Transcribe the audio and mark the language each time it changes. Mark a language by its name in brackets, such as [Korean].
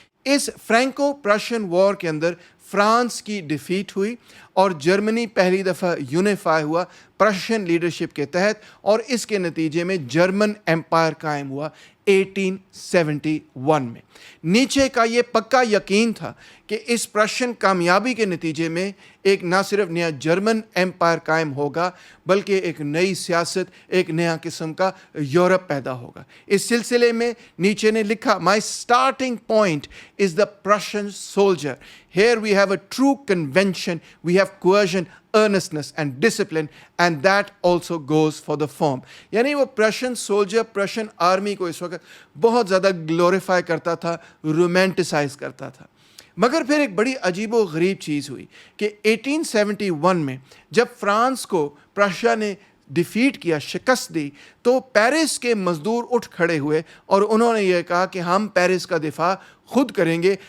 [Urdu] اس Franco Persian وار کے اندر France کی defeat ہوئی اور جرمنی پہلی دفعہ یونیفائی ہوا پرشین لیڈرشپ کے تحت، اور اس کے نتیجے میں جرمن ایمپائر قائم ہوا 1871 میں. نیچے کا یہ پکا یقین تھا کہ اس پرشین کامیابی کے نتیجے میں ایک نہ صرف نیا جرمن ایمپائر قائم ہوگا بلکہ ایک نئی سیاست، ایک نیا قسم کا یورپ پیدا ہوگا. اس سلسلے میں نیچے نے لکھا، [English] "My starting point is the Prussian soldier. Here we have a true convention, we have coercion, earnestness and discipline, and that also goes for the form." [Urdu] یعنی وہ پرشین سولجر، پرشین آرمی کو اس وقت بہت زیادہ گلوریفائی کرتا تھا، romanticise کرتا تھا. مگر پھر ایک بڑی عجیب و غریب چیز ہوئی کہ 1871 میں جب فرانس کو پرشیا نے ڈیفیٹ کیا، شکست دی، تو پیرس کے مزدور اٹھ کھڑے ہوئے اور انہوں نے یہ کہا کہ ہم پیرس کا دفاع خود کریں گے.